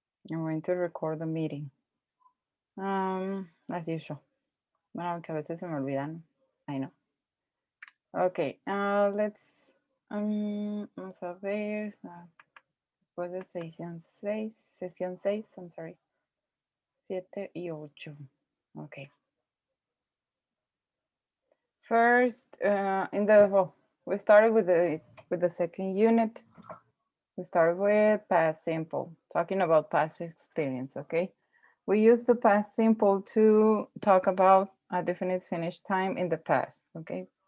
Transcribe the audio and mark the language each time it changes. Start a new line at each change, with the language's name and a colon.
English: I'm going to record the meeting. As usual.
Spanish: Bueno, aunque a veces se me olvidan.
English: I know. Okay, let's,
Spanish: vamos a ver, después de sesión 6,
English: I'm sorry,
Spanish: 7 y 8.
English: Okay. First, we started with the second unit. We started with past simple, talking about past experience, okay? We use the past simple to talk about a definite finish time in the past, okay?